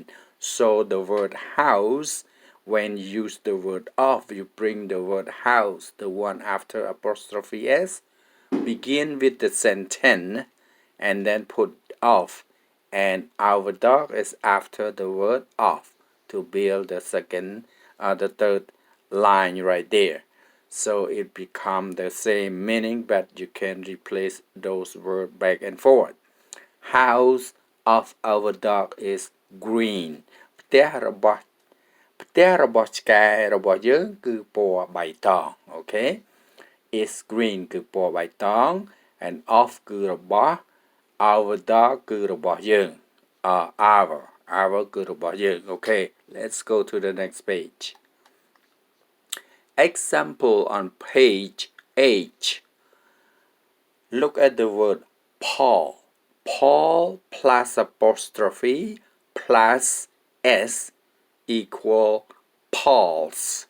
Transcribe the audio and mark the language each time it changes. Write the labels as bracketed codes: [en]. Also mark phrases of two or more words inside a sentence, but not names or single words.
[en] So the word house, when you use the word of, you bring the word house, the one after apostrophe s, begin with the sentence and then put of, and our dog is after the word of to build the third line right there. So it becomes the same meaning, but you can replace those words back and forth. House of our dog is green. [km] ផ្ទះរបស់ឆ្កែរបស់យើងគឺពណ៌បៃតង [en] Okay, is green [km] គឺពណ៌បៃតង [en] and of [km] គឺរបស់ [en] our dog [km] គឺរបស់យើង our គឺរបស់យើង [en] Okay, let's go to the next page. Example on page H. Look at the word Paul. Paul plus apostrophe plus s equal Paul's.